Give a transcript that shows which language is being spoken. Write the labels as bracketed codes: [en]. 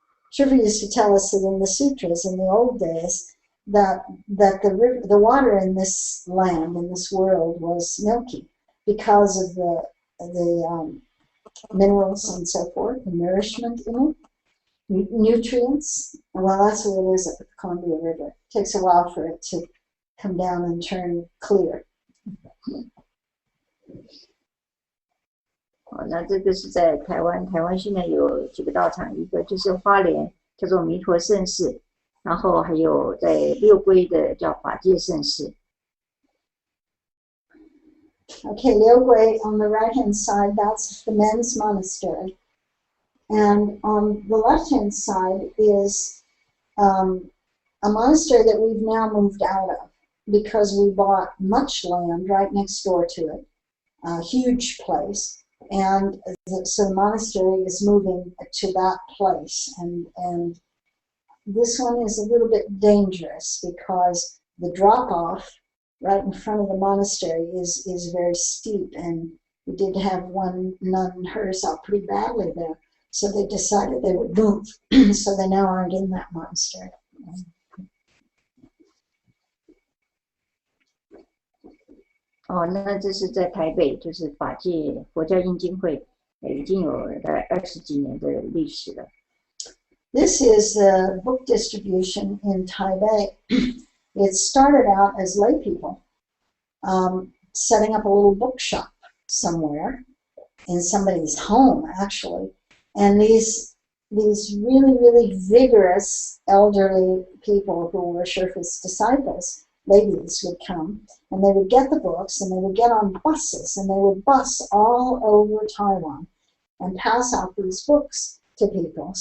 [en] Shiva used to tell us that in the sutras in the old days that the water in this land, in this world, was milky because of the minerals and so forth, the nourishment in it, nutrients. Well, that's what it is at the Columbia River. It takes a while for it to come down and turn clear. [zh] 那这个是在台湾，台湾现在有几个道场，一个就是花莲叫做弥陀圣寺，然后还有在六龟的叫法界圣寺。 [en] Okay, Liugui on the right-hand side, that's the men's monastery. And on the left-hand side is a monastery that we've now moved out of because we bought much land right next door to it, a huge place. And so the monastery is moving to that place. And this one is a little bit dangerous because the drop-off right in front of the monastery is very steep, and we did have one nun hurt herself pretty badly there, so they decided they would move. So they now aren't in that monastery. [zh] Oh, 那这是在台北，就是法界佛教印经会，已经有大概20几年的历史了。 [en] This is the book distribution in Taipei. It started out as lay people setting up a little bookshop somewhere in somebody's home, actually. And these really, really vigorous elderly people who were Sherpa's disciples, ladies, would come, and they would get the books, and they would get on buses, and they would bus all over Taiwan and pass out these books to people.